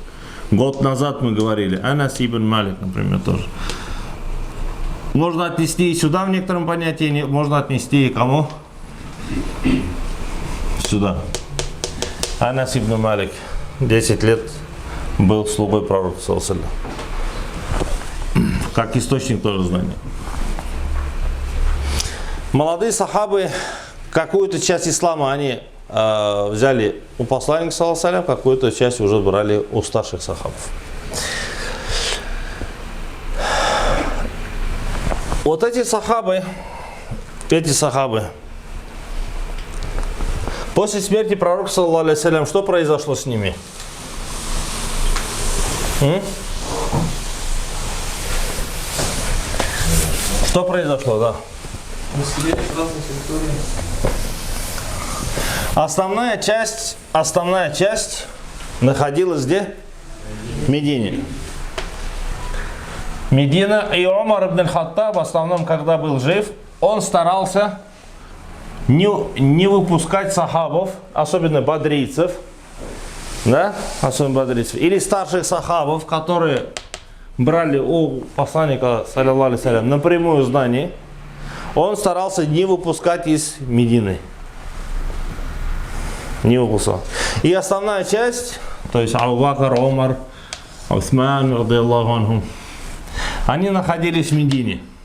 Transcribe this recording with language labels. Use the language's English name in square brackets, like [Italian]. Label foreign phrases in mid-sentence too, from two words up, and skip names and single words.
[Russian] Год назад мы говорили. Анас ибн Малик, например, тоже. Можно отнести и сюда в некотором понятии, можно отнести и кому? Сюда. Анас ибн Малик 10 лет был слугой пророка, [Arabic] صلى الله عليه وسلم. [Russian] Как источник тоже знания. Молодые сахабы какую-то часть ислама они взяли у посланника, [Arabic] صلى الله عليه وسلم, [Russian] какую-то часть уже брали у старших сахабов. Вот эти сахабы, после смерти пророка, [Arabic] صلى الله عليه وسلم, [Russian] что произошло с ними? Что произошло, да? Основная часть находилась где? В Медине. Медина, и Умар ибн аль-Хаттаб, в основном, когда был жив, он старался не выпускать сахабов, особенно бадрийцев, да, или старших сахабов, которые брали у посланника, [Arabic] صلى الله عليه وسلم, [Russian] напрямую знание, он старался не выпускать из Медины. Не выпускал. И основная часть, то есть Абу Бакр, Умар, Усман, [Arabic] رضي الله عنهم, [Russian] они находились в Медине.